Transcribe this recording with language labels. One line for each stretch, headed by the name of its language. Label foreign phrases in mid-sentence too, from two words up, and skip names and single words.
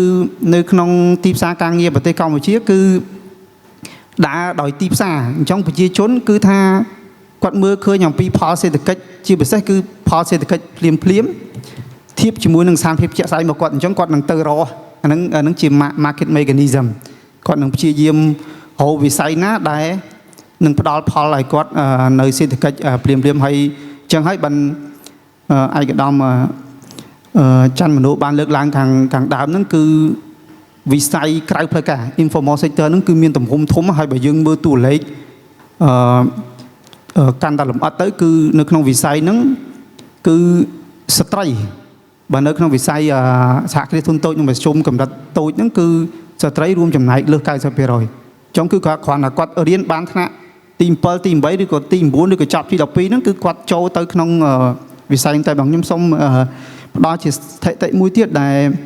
Khmer: នៅក្នុងទីផ្សារការងារប្រទេសកម្ពុជាគឺដើរដោយទីផ្សារអញ្ចឹងប្រជាជនគឺថាគាត់មើលឃើញអំពីផលសេ ដ្ឋកិច្ចជាពិសេសគឺផលសេដ្ឋកិច្ចភ្លាមធៀបជាមួយនឹងស្ថានភាពជាក់ស្ដែងរបស់គាត់អញ្ចឹងគាត់នឹងទៅរកអាហ្នឹងជា
English: market mechanism
Khmer: គាត់នឹងព្យាយាមរកវិស័យណាដែលនឹងផ្ដល់ផលឲ្យគាត់នៅសេដ្ឋកិច្ចភ្លាមហើយអញ្ចឹងហើយបានឯកឧត្តមច័ន្ទមនោបានលើកឡើងខាងដើមហ្នឹងគឺវិស័យក្រៅផ្លូវការ
English: informal sector
Khmer: ហ្នឹងគឺមានទំហំធំហើយបើយើងមើលតួលេខ កាន់តែលម្អិតទៅគឺនៅក្នុងវិស័យហ្នឹងគឺស្ត្រីបើនៅក្នុងវិស័យសហគ្រាសធុនតូចនិងមធ្យមកម្រិតតូចហ្នឹងគឺស្ត្រីរួមចំណែកលើស 90% អញ្ចឹងគឺគាត់គ្រាន់តែគាត់រៀនបានថ្នាក់ទី7ទី8ឬក៏ទី9ឬក៏ចប់ទី12ហ្នឹងគឺគាត់ចូលទៅក្នុងវិស័យតែបងខ្ញុំសូមផ្ដល់ជាស្ថិតិមួយទៀតដែល